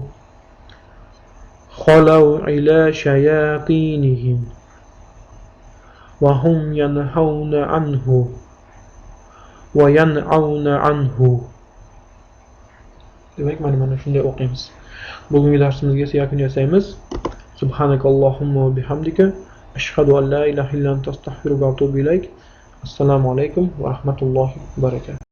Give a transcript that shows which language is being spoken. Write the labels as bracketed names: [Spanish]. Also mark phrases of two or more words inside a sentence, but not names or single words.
[Arabic] خلوا إلى شياطينهم وهم ينهون عنه وينأون عنه. [Uzbek] Demak, mana shunday o'qiymiz. Bugungi darsimizga yakun yasaymiz. [Arabic] سبحانك اللهم وبحمدك أشهد أن لا إله إلا أنت أستغفرك وأتوب إليك. السلام عليكم ورحمة الله وبركاته.